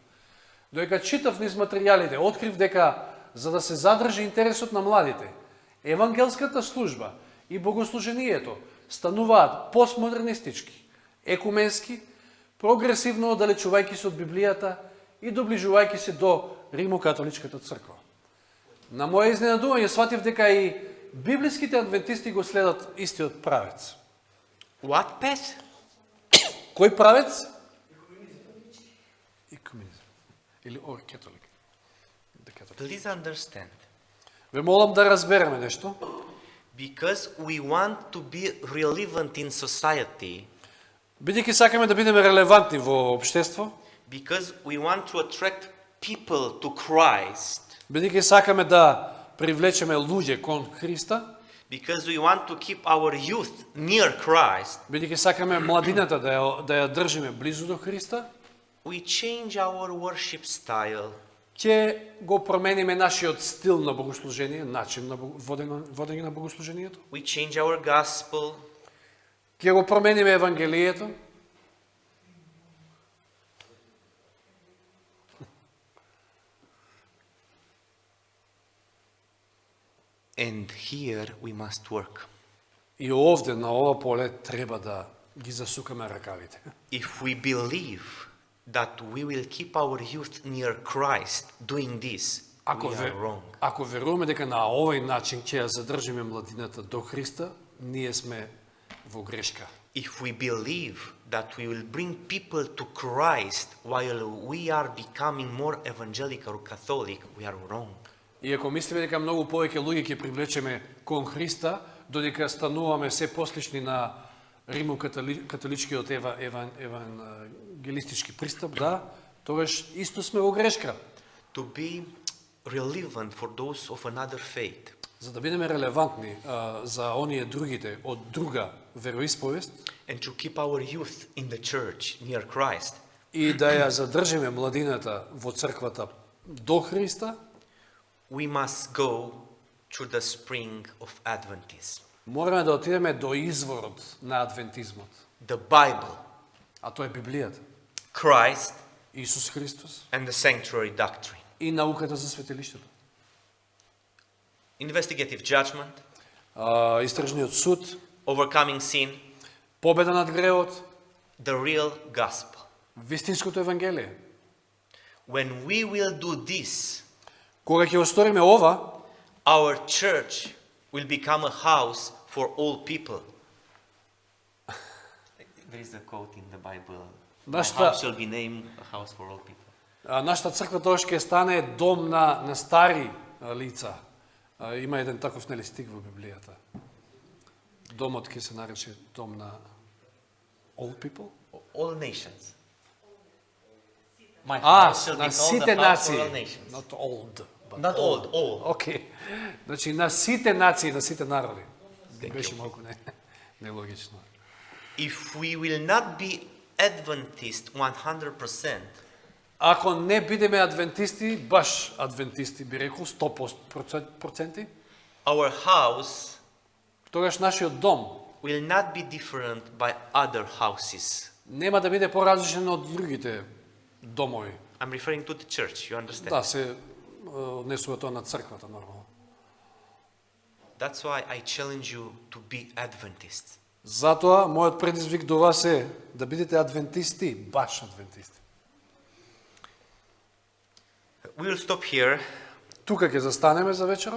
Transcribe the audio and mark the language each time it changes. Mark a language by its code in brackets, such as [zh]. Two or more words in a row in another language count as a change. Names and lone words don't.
[mk] Додека читав низ материјалите, открив дека за да се задржи интересот на младите, евангелската служба и богослужението стануваат постмодернистички, екуменски, прогресивно оддалечувајќи се од Библијата и доближувајќи се до Римокатоличката црква. На моје изненадување сватив дека и библиските адвентисти го следат истиот правец. [en] What path? [mk] Кој правец? Екуменизм. Или католик. [en] Please understand. [mk] Ве молам да разбереме нешто. [en] Because we want to be relevant in society, [mk] Бидејќи сакаме да бидеме релевантни во општество, [en] because we want to attract people to Christ, [mk] бидејќи сакаме да привлечеме луѓе кон Христа, [en] because we want to keep our youth near Christ, [mk] бидејќи сакаме младината да ја држиме близу до Христа, [en] we change our worship style. [mk] ќе го промениме нашиот стил на богослужение, начин на водење на богослужението, [en] We change our gospel. [mk] ќе го промениме евангелието, [en] And here we must work. [mk] и овде на ова поле треба да ги засукаме ракавите. [en] If we believe that we will keep our youth near Christ doing this, we are wrong. [mk] Ако веруваме дека на овој начин ќе ја задржиме младината до Христа, ние сме во грешка. [en] If we believe that we will bring people to Christ while we are becoming more evangelical or Catholic, we are wrong. [mk] И ако мислиме дека многу повеќе луѓе ќе привлечеме кон Христа, додека стануваме се послични на римокатоличкиот евангелистички пристап, да, тогаш исто сме во грешка. [en] To be relevant for those of another faith, [mk] За да бидеме релевантни за оние другите од друга вероисповест [en] and to keep our youth in the church near Christ, [mk] и да ја задржиме младината во црквата до Христа, [en] we must go to the spring of Adventism, [mk] мораме да отидеме до изворот на адвентизмот, [en] the Bible, [mk] а тоа е Библијата, [en] Christ, [mk] Исус Христос [en] and the sanctuary doctrine. [mk] и науката за светилиштето. [en] Investigative judgment, [mk] истражниот суд, [en] overcoming sin, [mk] победа над гревот, [en] the real gospel. [mk] вистинското евангелие. [en] When we will do this, [mk] Кога ќе осториме ова, [en] our church will become a house for all people. There is a quote in the Bible. My [mk] Нашата- [en] house shall be named a house for all people. [mk] нашата црква тоа ќе стане дом на стари лица. Има еден таков стих во Библијата. Домот ќе се нарече дом на [en] all people. All nations. My house shall be [mk] на [en] called [mk] сите [en] a house for all [mk] нации. [en] nations. Not old. But Not old, all. [mk] Окей. Значи на сите нации, на сите народи. [en] Thank [mk] Беше [en] you. [mk] малку нелогично. [en] If we will not be Adventist 100%, [mk] Ако не бидеме адвентисти, баш адвентисти би рекол 100%, [en] our house [mk] тогаш нашиот дом [en] will not be different by other houses. [mk] нема да биде поразличен од другите домови. [en] I'm referring to the church, you understand? [mk] Да, се однесува тоа на црквата нормално. [en] That's why I challenge you to be Adventists. [mk] Затоа мојот предизвик до вас е да бидете адвентисти, баш адвентисти. [en] We will stop here [mk] Тука ќе застанеме за вечерот.